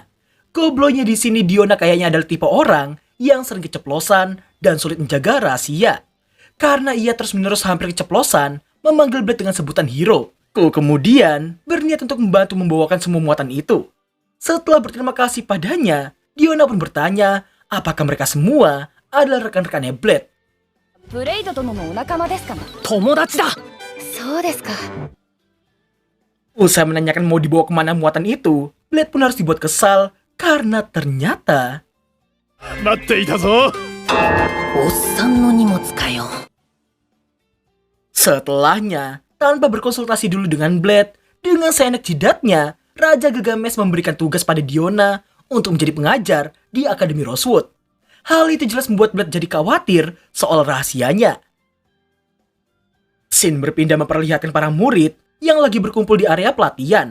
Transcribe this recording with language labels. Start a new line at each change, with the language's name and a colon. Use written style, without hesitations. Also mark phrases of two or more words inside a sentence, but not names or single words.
Indonesian: Goblonya di sini Diona kayaknya adalah tipe orang yang sering keceplosan dan sulit menjaga rahasia. Karena ia terus-menerus hampir keceplosan memanggil Blade dengan sebutan hero. Kemudian berniat untuk membantu membawakan semua muatan itu. Setelah berterima kasih padanya, Diona pun bertanya apakah mereka semua adalah rekan-rekannya Blade.
Japanese: ブレイド殿のお仲間ですか？友達だ。そうですか。
Indonesian: Usai menanyakan mau dibawa kemana muatan itu, Blade pun harus dibuat kesal karena ternyata
Japanese: 待っていたぞ。おっさんの荷物かよ。
Indonesian: setelahnya, tanpa berkonsultasi dulu dengan Blade, dengan seenak jidatnya, Raja Gilgamesh memberikan tugas pada Diona untuk menjadi pengajar di Akademi Rosewood. Hal itu jelas membuat Blade jadi khawatir soal rahasianya. Scene berpindah memperlihatkan para murid yang lagi berkumpul di area pelatihan.